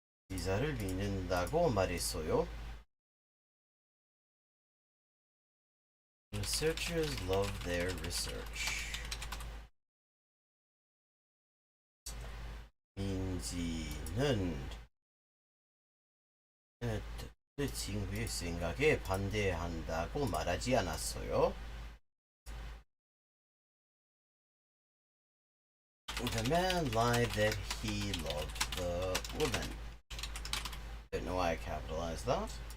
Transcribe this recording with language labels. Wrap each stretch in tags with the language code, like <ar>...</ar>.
<ko>기사를 믿는다고 말했어요.</ko> <en>Researchers love their research.</en> <ko>민지는 친구의 생각에 반대한다고 말하지 않았어요.</ko> <en>The man lied that he loved the woman. Don't know why I capitalized that.</en>